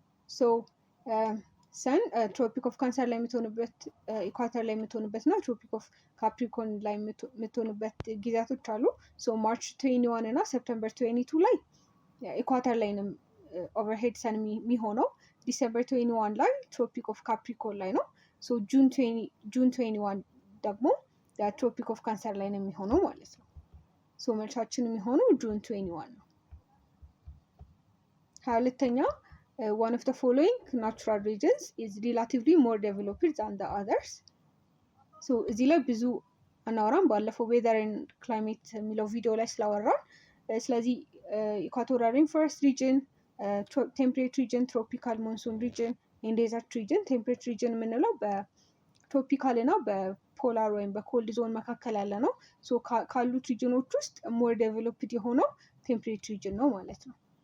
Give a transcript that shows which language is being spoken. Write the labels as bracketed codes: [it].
[am] So ሰን ትሮፒክ ኦፍ ካንሰር ላይ የምትሆንበት ኢኳተር ላይ የምትሆንበት እና ትሮፒክ ኦፍ ካፕሪኮን ላይ የምትሆንበት ጊዜያቶች አሉ። ሶ ማርች 21 እና ሰፕተምበር 22 ላይ ኢኳተር ላይ ነው ኦቨርሄድ ሰን የሚሆነው። ዲሰምበር 21 ላይ ትሮፒክ ኦፍ ካፕሪኮን ላይ ነው። ሶ ጁን 21 ደግሞ ትሮፒክ ኦፍ ካንሰር ላይ ነው የሚሆነው ማለት ነው። ሶ መልሳችን የሚሆነው ጁን 21 ነው። 22ኛ [en] one of the following natural regions is relatively more developed than the others. [am] so እዚህ ላይ ብዙ አናወራም። ባለፈው ዌዘር ኤንድ ክላይሜት የሚለው ቪዲዮ ላይ ስላወራን ስለዚህ ኢኳቶሪያል ሬንፎረስት ሪጅን፣ ቴምፕሬት ሪጅን፣ ትሮፒካል ሞንሱን ሪጅን፣ ዴዘርት ሪጅን። ቴምፕሬት ሪጅን የምንለው በትሮፒካል እና በፖላር ወይም በኮልድ ዞን መካከል ያለ ነው። ካሉት ሪጅኖች ውስጥ ሞር ዴቨሎፕድ የሆነው ቴምፕሬት ሪጅን ነው ማለት ነው።